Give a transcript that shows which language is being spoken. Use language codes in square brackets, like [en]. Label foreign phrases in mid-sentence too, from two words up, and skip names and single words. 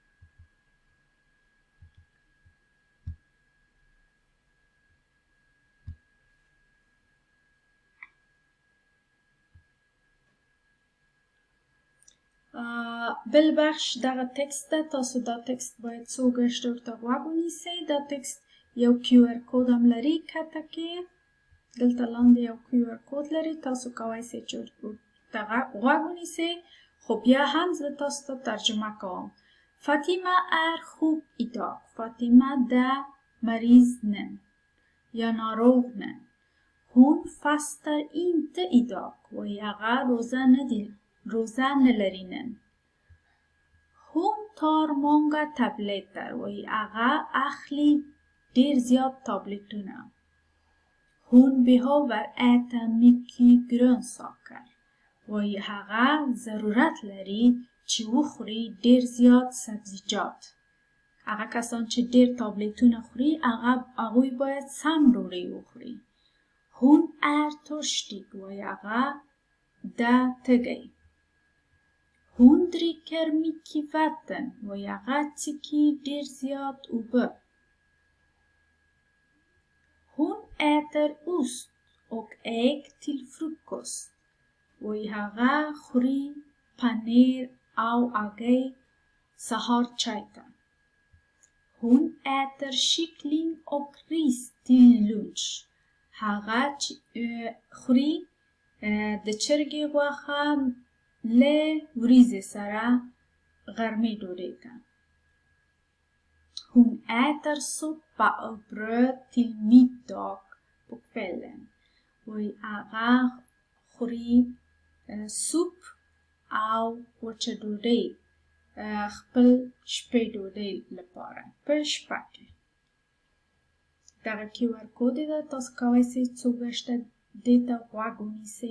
[ps] بل بخش دغه تکست ده. تاسو دا تکست باید څو ګشته ورته غوږ ونیسئ. دا تکست یو QR کود هم لري کته کې. دلته لاندې یو QR کود لري. تاسو کولی سئ چې ورته غوږ ونیسئ. خو بیا هم زه تاسو ته ترجمه کوم. [sv] Fatima är خوب idag. [ps] Fatima ده مریض نه یا ناروغ نه. [sv] Hon fastar inte idag. [ps] وایي هغه روزه نه لري نن. [sv] Hon tar många tabletter. [ps] وایي هغه اخلي ډیر زیات تابلتونه. [sv] Hon behöver äta mycket grönsaker. [ps] وایي هغه ضرورت لري چې وخوري ډیر زیات سبزیجات. هغه کسان چې ډیر تابلتونه خوري هغوی باید سم ډوډۍ وخوري. [sv] Hon är törstig. [ps] وایي هغه ده تږی. [sv] Hon dricker mycket vatten. [ps] وایي هغه څښي ډیر زیات اوبه. [sv] Hon äter ost och ägg till frukost. [ps] وایي هغه خوري پنیر او هګۍ سهار چای ته. [sv] Hon äter kyckling och ris till lunch. [ps] هغه خوري د چرګې غوښه له وریځې سره غرمې ډوډۍ ته. [sv] Hon äter soppa och bröd till middag på kvällen. [ps] وایي هغه خوري سوپ او وچه ډوډۍ خپل شپې ډوډۍ لپاره په شپه کې. دغه QR کود ده. تاسو کولی سئ څو ګشته دې ته غوږ ونیسئ.